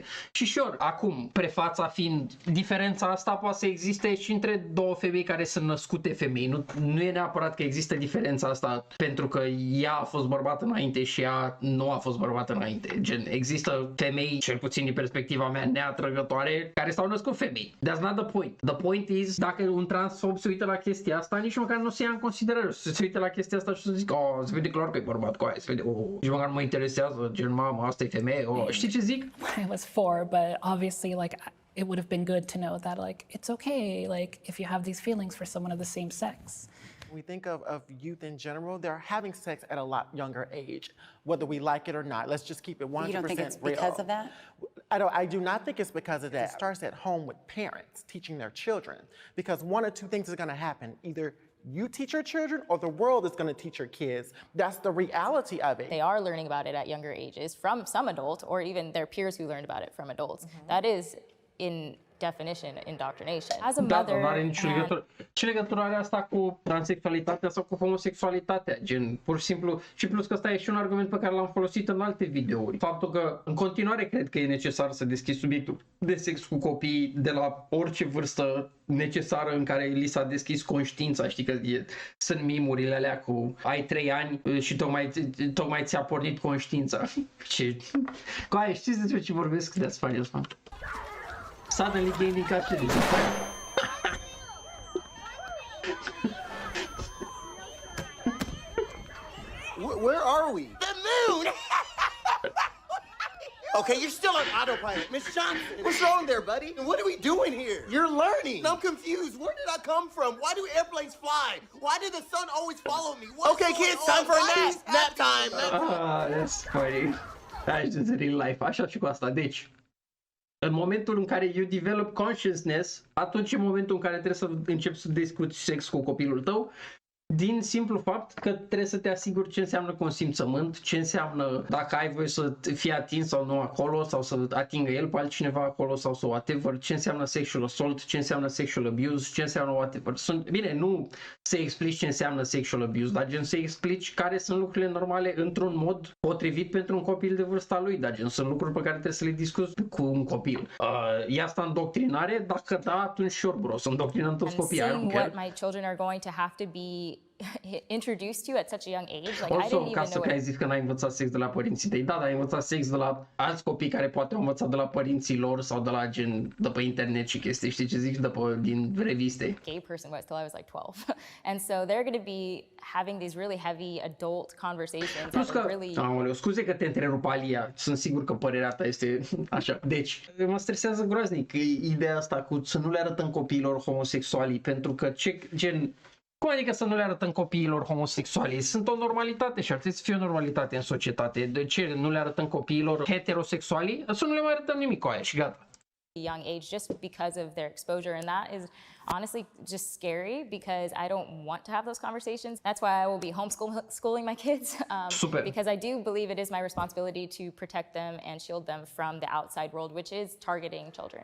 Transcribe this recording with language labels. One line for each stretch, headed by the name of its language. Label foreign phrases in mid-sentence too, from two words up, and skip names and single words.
Romanian: Și sure, acum, prefața fiind, diferența asta poate să existe și între două femei care sunt născute femei, nu e neapărat că există diferența asta pentru că ea a fost bărbat înainte și ea nu a fost bărbat înainte. Gen, există femei, cel puțin din perspectiva mea, neatrăgătoare, care s-au născut femei.
English: That's not the point. The point is,
Romanian: dacă un transfob se uită la chestia asta, nici măcar nu se ia în considerare. Se uită la chestia asta și să zic, se vede clar că e bărbat cu aia, se vede, nici măcar nu mă interesează, gen, mamă, asta e femeie, știi ce zic?
English: When I was 4, but obviously like it would have been good to know that like it's okay like if you have these feelings for someone of the same sex. We think of youth in general, they're having sex at a lot younger age, whether we like it or not. Let's just keep it 100% real. You don't think it's because of that? I do not think it's because of that. It starts at home with parents teaching their children, because one or two things is going to happen. Either you teach your children or the world is going to teach your kids. That's the reality of it. They are learning about it at younger ages from some adult or even their peers who learned about it from adults. That is in definition indoctrination. As a mother,
Romanian: nu are nicio legătură. Ce legătură are asta cu transexualitatea sau cu homosexualitatea? Gen, pur și simplu, și plus că ăsta e și un argument pe care l-am folosit în alte videouri. Faptul că în continuare cred că e necesar să deschizi subiectul de sex cu copii de la orice vârstă necesară în care li s-a deschis conștiința, știi că sunt mimurile alea cu ai 3 ani și tocmai ți-a pornit conștiința. Cu aia știți despre ce vorbesc?
English: That's funny as fuck. Suddenly gaining custody. Where are we? The moon! Okay, you're still on autopilot. Miss Johnson, what's wrong there, buddy? And what are we doing here? You're learning. I'm confused. Where did I come from? Why do airplanes fly? Why did the sun always follow me? Okay, kids, time for a nap. Nap time. That's funny.
Romanian: Hai, în
English: real life,
Romanian: așa și cu asta. Deci, în momentul în care
English: you develop consciousness,
Romanian: atunci e momentul în care trebuie să începi să discuți sex cu copilul tău, din simplu fapt că trebuie să te asiguri ce înseamnă consimțământ, ce înseamnă dacă ai voie să fii atins sau nu acolo, sau să atingă el pe altcineva acolo sau să whatever, ce înseamnă
English: sexual assault,
Romanian: ce înseamnă
English: sexual abuse,
Romanian: ce înseamnă whatever. Bine, nu să explici ce înseamnă
English: sexual abuse,
Romanian: dar gen să explici care sunt lucrurile normale într-un mod potrivit pentru un copil de vârsta lui, dar gen sunt lucruri pe care trebuie să le discuți cu un copil. E asta îndoctrinare? Dacă da, atunci
English: sure, bro,
Romanian: să îndoctrinăm toți copiii.
English: Seeing what my children are going to have to be introduced to at such a young age, like I Also, didn't
Romanian: ca
English: even
Romanian: să
English: know
Romanian: ai zis că n-ai învățat sex de la părinții tăi, da, dar ai învățat sex de la alți copii care poate au învățat de la părinții lor sau de la gen, de pe internet și chestii, știi ce zic, din reviste.
English: gay person was till I was like 12. And so they're going to be having these really heavy adult conversations
Romanian: Plus
English: that
Romanian: că,
English: would really...
Romanian: aoleu, scuze că te întrerup, Alia, sunt sigur că părerea ta este așa. Deci, mă stresează groaznic ideea asta cu să nu le arătăm copiilor homosexualii, pentru că cum adică să nu le arătăm copiilor homosexuali? Sunt o normalitate și ar trebui să fie o normalitate în societate. De ce nu le arătăm copiilor heterosexuali? Să nu le mai arătăm nimic cu aia și gata.
English: young age just because of their exposure, and that is honestly just scary because I don't want to have those conversations. That's why I will be homeschooling my kids because I do believe it is my responsibility to protect them and shield them from the outside world, which is targeting children.